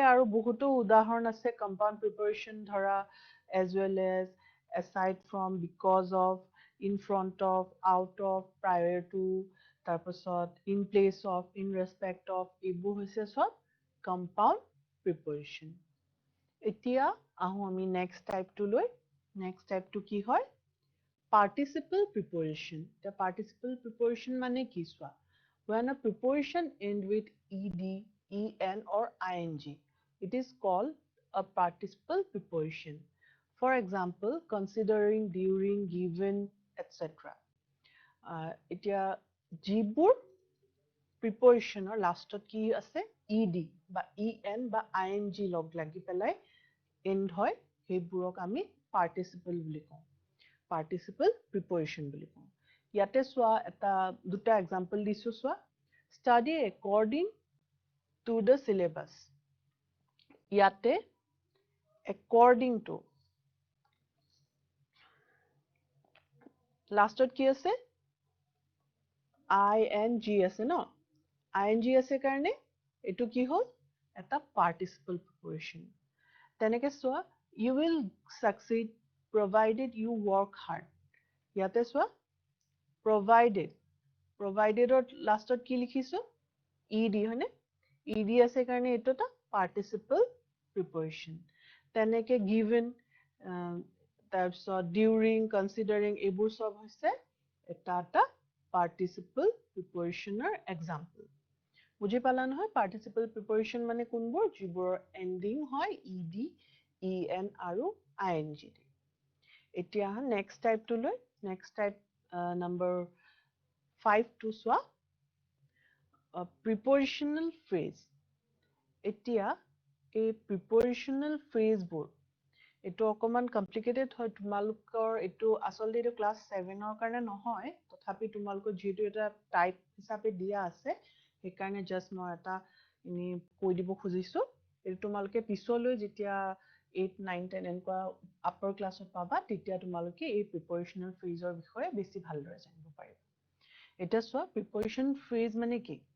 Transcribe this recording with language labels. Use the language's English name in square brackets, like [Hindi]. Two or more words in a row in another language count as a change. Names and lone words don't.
[Assamese] আৰু বহুতো উদাহৰণ আছে [English] compound preposition ধৰা as well as aside from because of in front of out of prior to তাৰপাছত in place of in respect of [Assamese] এইবোৰ হৈছে সব [English] compound preposition [Assamese] এতিয়া আহো আমি [English] next type [Assamese] টো লৈ [English] next type [Assamese] টো কি হয় [English] participle preposition the participle preposition [Assamese] মানে কি চোৱা [English] when a preposition end with ed en or ing it is called a participle preposition for example considering during given etc [Assamese] এতিয়া যিবোৰ [English] preposition or last [Assamese] কি আছে ed বা en বা ing লগ লাগি পেলাই end হয় সেইবোৰক আমি participle বুলি কওঁ [English] participle preposition [Assamese] বুলি কওঁ ইয়াতে চোৱা এটা দুটা example দিছো চোৱা [English] study according to the syllabus [Assamese] ইয়াতে [English] according to [Assamese] lastত কি আছে ing আছে ন ing আছে কাৰণে এটো কি হল এটা [English] participle preposition [Assamese] তেনেকে চোৱা [English] you will succeed provided you work hard [Assamese] ইয়াতে চোৱা provided lastত কি লিখিছো ed হয়নে ed আছে কাৰণে এটো এটা [English] participle preposition [Assamese] তেনেকে given তাৰপিছত [English] during considering [Assamese] এইবোৰ সব হৈছে এটা [English] participle prepositioner [Assamese] example বুজি পালা নহয় [English] participle preposition [Assamese] মানে কোনবোৰ যিবোৰ ending হয় [English] ed en [Assamese] আৰু ing এতিয়া [English] next type [Assamese] টো লৈ [English] next type number [Assamese] 5 টো চোৱা [English] prepositional phrase [Assamese] এতিয়া এই [English] prepositional phrase [Assamese] বোৰ এটো অকমান complicated হয় তোমালোকৰ এটো আসলে এটো class 7 ৰ কাৰণে নহয় তথাপি তোমালোকৰ যেটো এটা টাইপ হিচাপে দিয়া আছে সেইকাৰণে just মই এটা ইনি কৈ দিব খুজিছো এটো তোমালোকে পিছলৈ যেতিয়া 8 9 10 এনেকুৱা [English] upper class [Assamese] ত পাবা তেতিয়া তোমালোকে এই [English] prepositional phrase [Assamese] ৰ বিষয়ে বেছি ভালদৰে জানিব পাৰিবা এটা চোৱা [English] preposition phrase [Assamese] মানে কি